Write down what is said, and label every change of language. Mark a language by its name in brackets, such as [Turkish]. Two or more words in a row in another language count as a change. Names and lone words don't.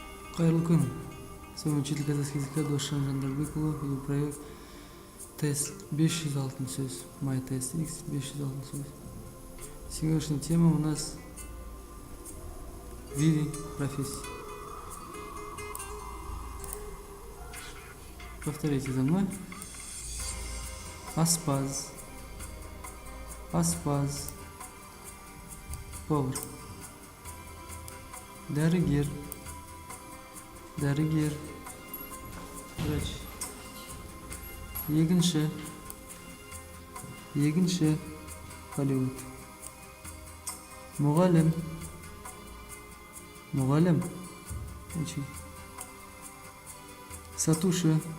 [Kazakh] Кайырлы күн. [Russian] Сегодня учитель казахского языка Досжан Жандарбеков и проект тест 506 сөз. [Kazakh] Май тест X 506 сөз. [Russian] Сегодняшняя тема у нас виды профессий. Повторите за мной. [Kazakh] Аспаз, аспаз, повар, дәрігер, дәрігер, врач, егінші, егінші, полиглот, мұғалім, мұғалім, учитель, сатушы,